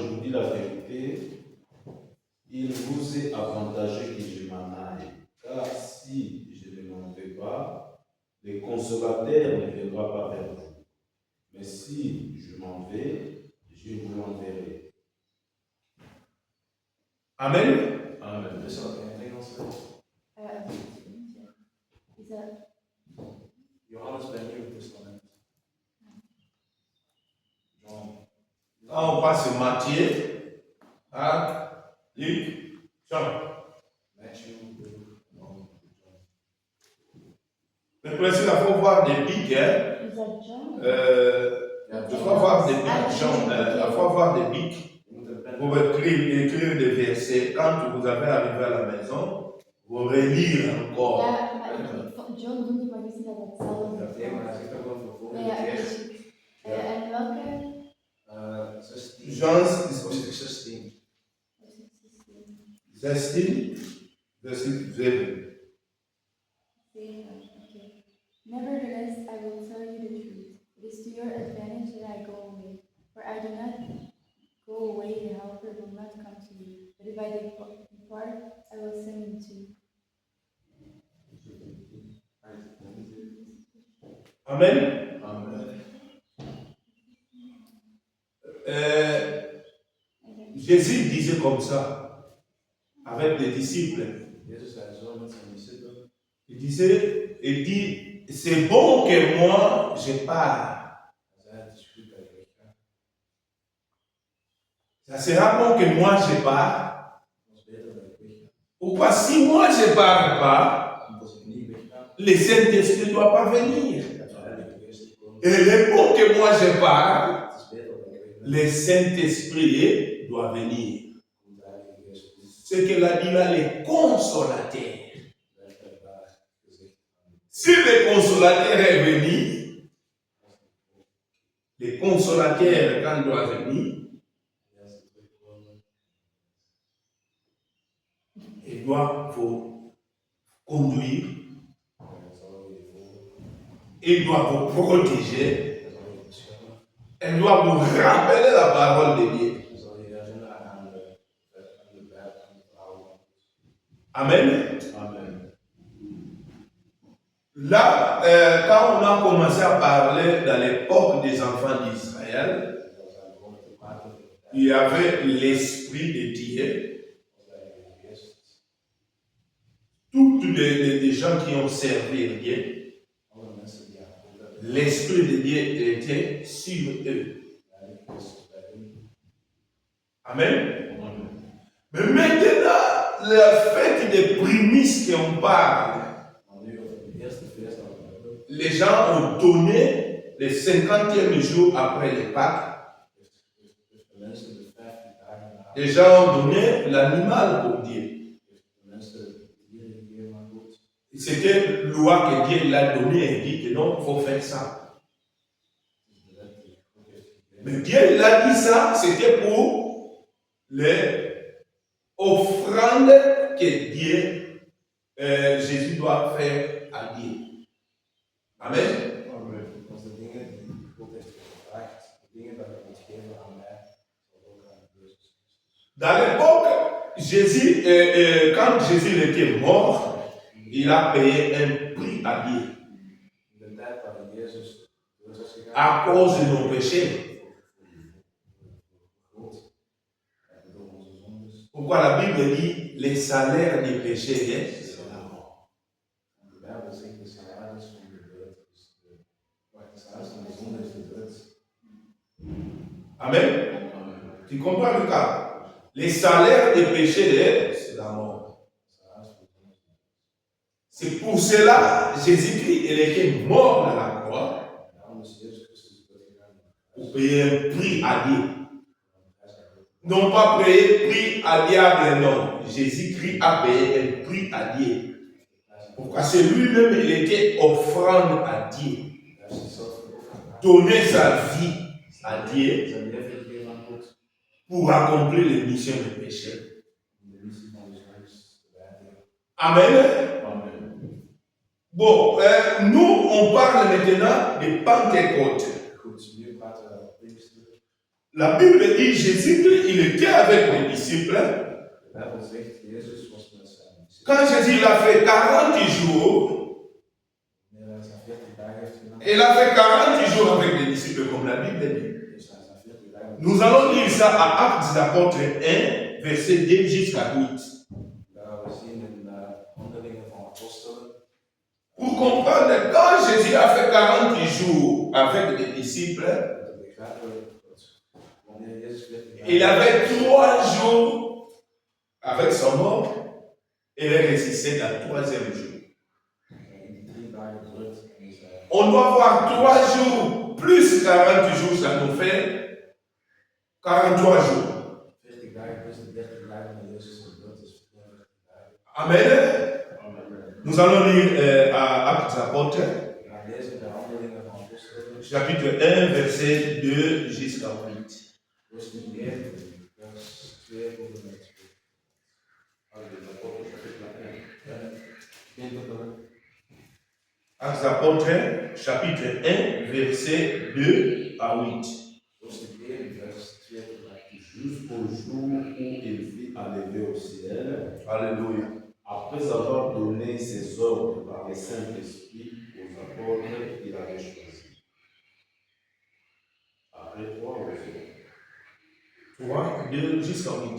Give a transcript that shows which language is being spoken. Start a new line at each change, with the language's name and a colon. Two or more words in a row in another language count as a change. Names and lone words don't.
French: dis la vérité, il vous est avantageux que je m'en aille. Car si je ne m'en vais pas, le consolateur ne viendra pas vers vous. Mais si je m'en vais, je vous l'enverrai. Amen. Amen.
Dutch: Dus dat in het Engels.
English: Is that
Dutch: Johannes bij Nieuw Testament. John.
French: Quand on passe Matthieu, Luc, Jean. Matthew, Luke, John. Le principe, il faut voir des bics, hein. John? Il faut voir des bics, Jean. Il faut voir des bics.
Dutch: Je moet een pen
French: Vous écrire des versets. Quand vous avez arrivé à la maison, vous relire encore.
Dutch: Ja, maar John doet niet, maar we zien dat hetzelfde dat thema, hij zegt ook wel voor volgende Ja, keer. precies. En welke? 16. Jean Hoofdstuk 16.
French: 16, verset 7. Okay.
English: Nevertheless, I will tell you the truth. It is to your advantage that I go away. For I do not go away, the Helper will not come to you. But if I depart, I will send him to you. Amen. Amen.
French: Jésus disait comme ça, avec les disciples.
Dutch: Jezus zei zo met zijn discipelen.
French: Il dit, c'est bon que moi je pars.
Dutch: Hij zei, het is goed dat ik wegga.
French: Ça sera bon que moi je pars.
Dutch: Het is beter dat ik wegga.
French: Pourquoi si moi je pars pas,
Dutch: Want als ik niet wegga,
French: le Saint-Esprit ne doit pas venir.
Dutch: gaat de Heilige Geest komen.
French: Et il est bon que moi je pars,
Dutch: Het is beter dat ik wegga.
French: le Saint-Esprit doit venir.
Dutch: Komt de Heilige Geest toe.
French: Ce qu'elle a dit là, le consolateur.
Dutch: Werd er daar gezegd.
French: Si le consolateur est venu, le consolateur, quand il doit venir,
Dutch: En als ze terugkomen,
French: il doit vous conduire,
Dutch: dan zal hij je volgen.
French: il doit vous protéger,
Dutch: Dan zal hij je beschermen.
French: il doit vous rappeler la parole de Dieu.
Dutch: Dan zal hij je herinneren aan de verhalen van God. Amen. Amen.
French: Là, quand on a commencé à parler dans l'époque des enfants d'Israël,
Dutch: En dan zijn we begonnen te praten over de tijd
French: il y avait l'Esprit de Dieu.
Dutch: van de Heilige Geest.
French: Tous les gens qui ont servi Dieu,
Dutch: Alle mensen die aan God hebben,
French: l'Esprit de Dieu était sur eux.
Dutch: de Heilige Geest is bij hen. Amen. Amen.
French: Mais maintenant, la fête des prémices qu'on parle,
Dutch: Maar nu over de eerste feest dat we hebben,
French: les gens ont donné le 50e jour après les Pâques.
Dutch: heeft de mensen de 50 dagen na,
French: Les gens ont donné l'animal pour Dieu.
Dutch: heeft de mensen de dieren gegeven aan God.
French: C'était loi que Dieu l'a donné et dit que non, il faut faire ça.
Dutch: Het is de wet die God heeft gegeven.
French: Mais Dieu l'a dit ça, c'était pour les offrandes que Dieu, Jésus doit faire à Dieu. Amen.
Dutch: Als de dingen die God heeft gevraagd, de dingen dat je moet geven aan mij, zal ook aan Jezus Christus.
French: Dans l'époque, Jésus, quand Jésus était mort, il a payé un prix à Dieu
Dutch: In de tijd waarin Jezus dood is gegaan,
French: à cause de nos péchés.
Dutch: voor God en door onze zondes.
French: Pourquoi la Bible dit les salaires des péchés, c'est la mort.
Dutch: En de Bijbel zegt de salaris van de dood is de dood. Maar de salaris van de zonde is de dood.
French: Amen. Tu comprends le cas? Les salaires des péchés, c'est la mort.
Dutch: Salaris van de zonde is de dood.
French: C'est pour cela, Jésus-Christ, il était mort dans la croix
Dutch: En daarom is Jezus Christus dood gegaan aan het
French: pour
Dutch: kruis.
French: payer un prix à Dieu.
Dutch: Aan het kruis aan God.
French: Non pas payer prix à diable, non. Jésus-Christ a payé un prix à Dieu. Pourquoi c'est lui-même, il était offrande à Dieu.
Dutch: Hij heeft zichzelf geofferd.
French: Donner sa vie à Dieu
Dutch: Zijn leven gegeven aan God.
French: pour accomplir les missions de péché.
Dutch: Om de missie van de zondes te wijden. Amen. Amen.
French: Bon, nous, on parle maintenant de Pentecôte.
Dutch: Goed, nu praten we over Pinkster.
French: La Bible dit Jésus, il était avec les disciples.
Dutch: De Bijbel zegt, Jezus was met zijn discipelen.
French: Quand Jésus il a fait 40 jours,
Dutch: Wanneer hij zijn 40 dagen heeft gedaan,
French: il a fait 40 jours avec les disciples, comme la Bible dit.
Dutch: is hij zijn 40 dagen.
French: Nous allons lire ça à Actes des Apôtres 1, verset 2 jusqu'à 8.
Dutch: Dat gaan we zien in de Handelingen van Apostelen.
French: Pour comprendre, quand Jésus a fait 40 jours avec les disciples,
Dutch: Om te begrijpen dat wanneer Jezus 40 dagen
French: il avait 3 jours avec son mort et il est ressuscité dans le 3e jour.
Dutch: in die 3 dagen drukt en is hij
French: On doit voir 3 jours plus 40 jours, ça nous fait 43 jours.
Dutch: 40 dagen plus de 30 dagen dat Jezus gebeurd is. 40 dagen. Amen.
French: Nous allons lire à Actes des Apôtres,
Dutch: We gaan lezen de Handelingen van Apostelen.
French: chapitre 1, verset 2 jusqu'à 8.
Dutch: Hoofdstuk 1, vers 2 tot en met 2.
French: Actes des Apôtres, chapitre 1. Actes des Apôtres, chapitre 1, verset 2 à 8.
Dutch: Hoofdstuk 1, vers 2 tot en met 8.
French: Jusqu'au jour où il fut enlevé au ciel, Alléluia. après avoir donné ses ordres par le Saint-Esprit aux apôtres qu'il avait choisis. Après 3 ou 3, 2 jusqu'à 8.